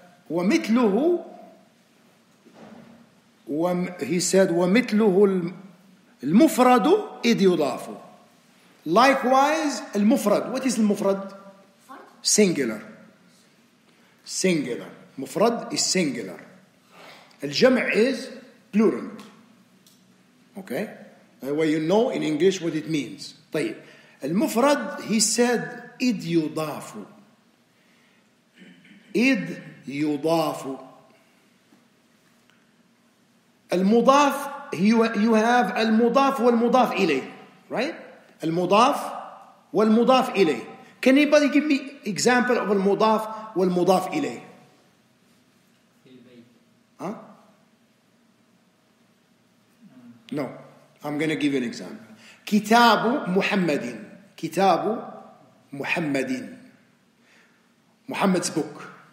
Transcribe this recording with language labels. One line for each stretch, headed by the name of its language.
Arabic: ومثله,
English: he said
Arabic: ومثله المفرد إذ يضاف.
English: Likewise المفرد. What is المفرد? Singular. Singular. مفرد is singular. الجمع is plural. Okay? That way you know in English what it means.
Arabic: طيب. المفرد,
English: he said
Arabic: إذ يضاف. إذ يضاف. المضاف,
English: you have
Arabic: المضاف والمضاف إليه.
English: Right?
Arabic: المضاف والمضاف إليه.
English: Can anybody give me example of المضاف والمضاف إليه?
Arabic: في البيت.
English: Huh? No. I'm going to give you an example.
Arabic: كتاب محمد. كتاب محمد.
English: Muhammad's book.